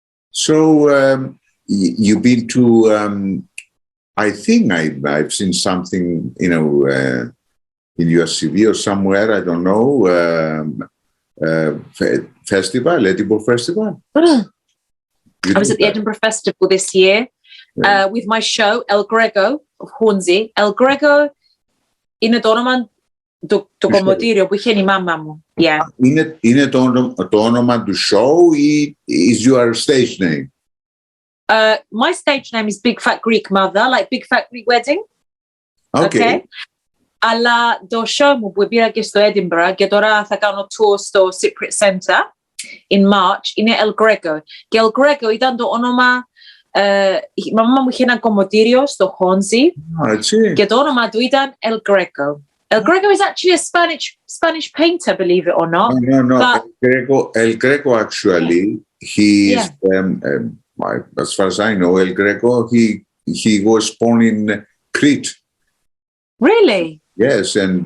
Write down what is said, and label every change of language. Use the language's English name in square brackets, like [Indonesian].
[English] So you've been to, I think I've seen something, in your CV or somewhere, I don't know, festival, Edinburgh Festival. I was at the Edinburgh Festival this year with my show, El Grego of Hornsey. [Greek] El Grego είναι το όνομα του κομμωτήριο που είχε η μάμα μου. [English] Yeah. [Greek] Είναι το όνομα του show ή [English] is your stage name? My stage name is Big Fat Greek Mother, like Big Fat Greek Wedding. Okay. [Greek] Αλλά το show μου που πήρα και στο Edinburgh και τώρα θα κάνω tour στο Cypriot Center in March είναι El Greco. Και El Greco ήταν το όνομα, η μαμά μου είχε ένα κομμωτήριο στο Χόνζι και το όνομα του ήταν El Greco. [English] El Greco is actually a Spanish painter, believe it or not. No. But El Greco actually, he is, as far as I know, El Greco, he was born in Crete. Really? Yes, and